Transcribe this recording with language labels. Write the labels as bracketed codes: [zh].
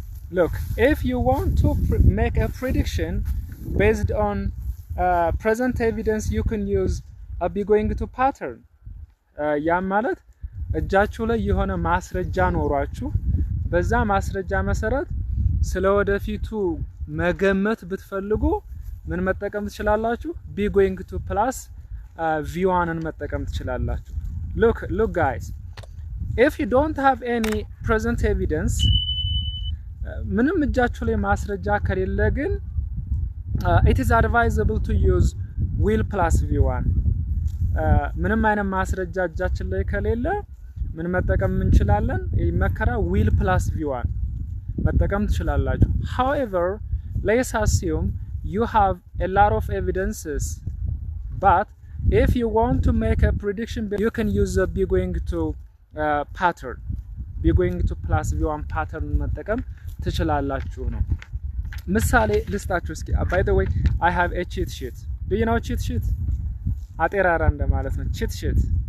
[en] Look, if you want to make a prediction based on present evidence, you can use a be going to pattern. [am] ያ ማለት እጃችሁ ላይ የሆነ ማስረጃ ኖሯችሁ በዛ ማስረጃ መሰረት ስለወደፊቱ መገመት ብትፈልጉ ምን መጠቀም ትችላላችሁ? [en] be going to plus v1 ን መጠቀም ትችላላችሁ። Look guys, if you don't have any present evidence, [am] ምንም እጃችሁ ላይ ማስረጃ ከሌለ ግን [en] it is advisable to use will plus v1. [am] ምንም አይነት ማስረጃ እጃችን ላይ ከሌለ ምን መጠቀም እንችላለን? ይመከራ [en] will plus v1 [am] መጠቀም ትችላላችሁ። [en] However, let's assume you have a lot of evidences, but if you want to make a prediction, you can use the be going to pattern. Be going to plus v1 pattern [am] መጠቀም ትችላላችሁ ነው። ምሳሌ ልስጣችሁ እስኪ። [en] By the way, I have a cheat sheet. Do you know cheat sheet? [am] አጤራራ እንደማለት ነው cheat sheet.